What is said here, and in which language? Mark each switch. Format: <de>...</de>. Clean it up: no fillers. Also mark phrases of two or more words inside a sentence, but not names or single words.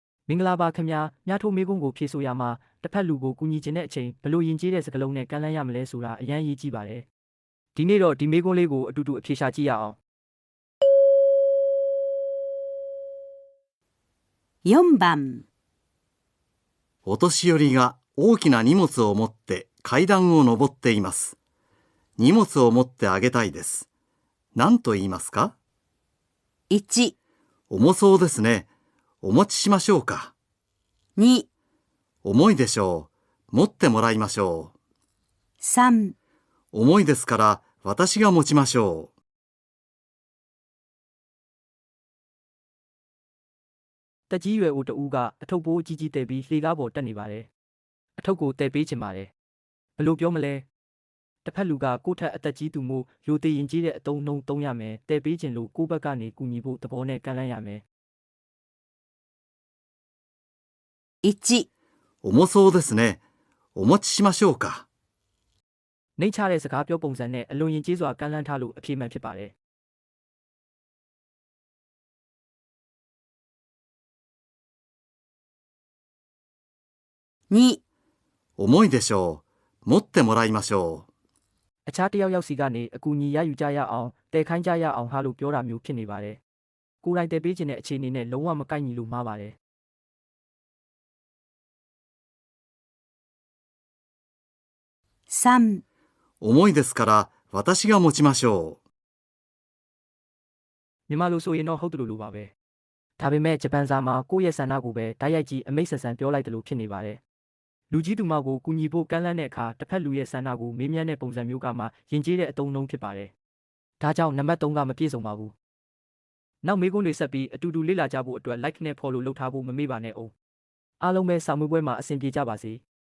<my>မင်္ဂလာပါခင်ဗျာမြထိုးမေးခွန်းကိုဖြေဆိုရမှာတစ်ဖက်လူကိုကူညီခြင်းတဲ့အချိန်ဘလို့ယဉ်ကျေးတဲ့စကားလုံးနဲ့ကမ်းလှမ်းရမလဲဆိုတာအရင်ရေးကြည့်ပါတယ်ဒီနေ့တော့ဒီမေးခွန်းလေးကိုအတူတူအဖြေရှာကြည့်ရအောင်</my> <ja>4 番お年寄りが大きな荷物を持って階段を上っています。荷物を持ってあげたいです。何と言いますか？ 1、重そうですね。お持ちしましょうか。 2、重いでしょう。持ってもらいましょ 3、う。重いですから私が持ちましょう。</ja> <my>တက်ကြီးရွယ်ဦးတဦးကအထုပ်ပိုးကြီးကြီးတဲ့ပြီးလှေကားပေါ်တက်နေပါတယ်အထုပ်ကိုတဲ့ပေးချင်ပါတယ်ဘလို့ပြောမလဲတစ်ဖက်လူကကိုယ့်ထက်အသက်ကြီးသူမို့ရိုသေရင်ကြီးတဲ့အတုံးနှုံးသုံးရမယ်တဲ့ပေးချင်လို့ကိုယ့်ဘက်ကနေကူညီဖို့သဘောနဲ့ကမ်းလှမ်းရမယ် 1、</my> <ja>重そうですね。お持ちしましょうか。</ja> <my>နှိမ့်ချတဲ့စကားပြောပုံစံနဲ့အလွန်ရင်ကျေးစွာကမ်းလှမ်းထားလို့အပြေမှန်ဖြစ်ပါတယ် 2、</my> <ja>重いでしょう。持ってもらいましょう。</ja> <my>အခြားတစ်ယောက်စီကနေအကူအညီရယူကြရအောင်တဲခိုင်းကြရအောင်ဟာလို့ပြောတာမျိုးဖြစ်နေပါတယ်ကိုယ်တိုင်တဲပေးခြင်းတဲ့အခြေအနေနဲ့လုံးဝမကိုက်ညီလို့မှားပါတယ် 3、</my> <ja>重いですから私が持ちましょう。</ja> <my>မြန်မာလိုဆိုရင်တော့ဟုတ်တယ်လို့ပါပဲဒါပေမဲ့ဂျပန်စာမှာကိုယ့်ရဲ့ဆန္ဒကိုပဲတိုက်ရိုက်ကြီးအမိတ်ဆက်ဆန်ပြောလိုက်တယ်လို့ဖြစ်နေပါတယ်လူကြီးသူမကိုကူညီဖို့ကမ်းလှမ်းတဲ့အခါတစ်ဖက်လူရဲ့ဆန္ဒကိုမေးမြန်းတဲ့ပုံစံမျိုးကမှယဉ်ကျေးတဲ့အတုံးနှုံးဖြစ်ပါတယ်ဒါကြောင့်နံပါတ်3ကမပြည့်စုံပါဘူးနောက်မေးခွန်းတွေဆက်ပြီးအတူတူလေ့လာကြဖို့အတွက် like နဲ့ follow လုပ်ထားဖို့မမေ့ပါနဲ့အောင်အားလုံးပဲစာမေးပွဲမှာအဆင်ပြေကြပါစေ</my>